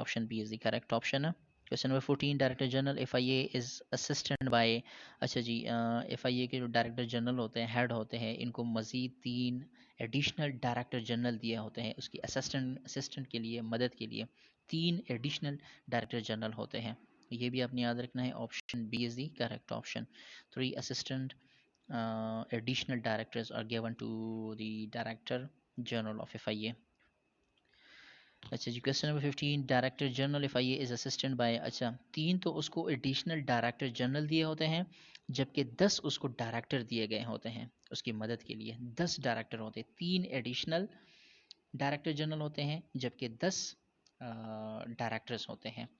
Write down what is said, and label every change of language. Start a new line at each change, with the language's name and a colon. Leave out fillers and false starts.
English: Option B is the correct option. Question number 14، director general F I A is assistant by.
Urdu: اچھا جی، F آئی اے کے جو director general ہوتے ہیں، head ہوتے ہیں، ان کو مزید 3 ایڈیشنل ڈائریکٹر جنرل دیا ہوتے ہیں اس کی اسسٹنٹ کے لیے، مدد کے لیے. 3 ایڈیشنل ڈائریکٹر جنرل ہوتے ہیں. یہ بھی آپ نے یاد رکھنا ہے.
English: Option B is the correct option. 3 assistant additional directors are given to the director general of FIA.
Urdu: اچھا جی
English: Question number 15 director general F I A is assistant by.
Urdu: اچھا 3 تو اس کو ایڈیشنل ڈائریکٹر جنرل دیے ہوتے ہیں جبکہ 10 اس کو ڈائریکٹر دیے گئے ہوتے ہیں اس کی مدد کے لیے. 10 ڈائریکٹر ہوتے ہیں, 3 ایڈیشنل ڈائریکٹر جنرل ہوتے ہیں جبکہ 10 ڈائریکٹرز ہوتے ہیں.